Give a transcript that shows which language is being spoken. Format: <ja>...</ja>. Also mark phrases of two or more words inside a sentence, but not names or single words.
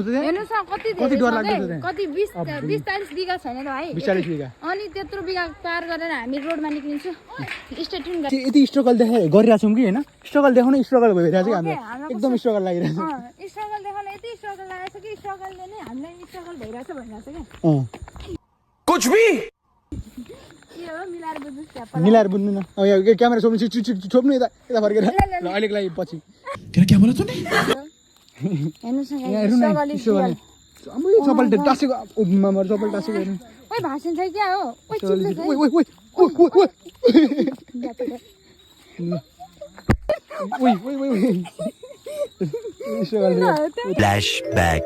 <ne>हेर्नुस् न कति डर लाग्छ कति 20-40 बिघा छैन र भाइ 40 बिघा अनि त्यत्रो बिघा पार गरेर हामी रोडमा निक्लिन्छौँ</ne> <en>stay tune</en> <ne>यति स्ट्रगल गरिरहेको छौँ कि होइन स्ट्रगल देखाउन स्ट्रगल भइरहेको छ हाम्रो एकदम स्ट्रगल लागिरहेको छ स्ट्रगल देखाउन यति स्ट्रगल लागेको छ कि स्ट्रगलले नै हामीलाई स्ट्रगल भइरहेछ भनिरहेछ के</ne> <hi>कुछ भी</hi> <ne>मिलाएर बुझ्नु न अब यहाँ क्यामेरा छोप्नु छोप्नु यता फर्केर ल अहिलेको लागि पछि</ne> <hi>क्या बोला तूने</hi> <ne>हेर्नुस् न स्ट्रगल चपल टाँसेको चपल टाँसेको हेर्नु ओइ भाषण छ क्या हो ओइ चिप्लो छ फ्लैशबैक</ne>